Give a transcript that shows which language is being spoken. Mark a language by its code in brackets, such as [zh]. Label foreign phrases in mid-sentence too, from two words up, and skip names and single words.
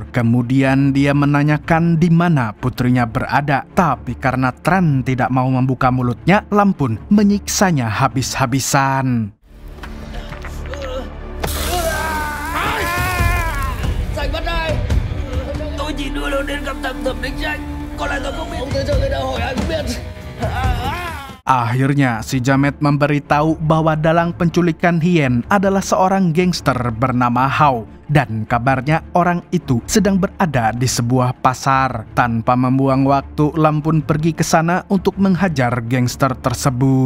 [id] Kemudian dia menanyakan di mana putrinya berada. Tapi karena Tran tidak mau membuka mulutnya, Lam pun menyiksanya habis-habisan. [vi] Sành bắt đây. Tôi chỉ đưa nó đến gặp thằng thẩm định Sành. Còn lại tôi không biết. Ông tới giờ người ta hỏi ai cũng biết. [id] Akhirnya, si jamet memberitahu bahwa dalang penculikan Hien adalah seorang gangster bernama Hao. Dan kabarnya orang itu sedang berada di sebuah pasar. Tanpa membuang waktu, Lam pun pergi ke sana untuk menghajar gangster tersebut.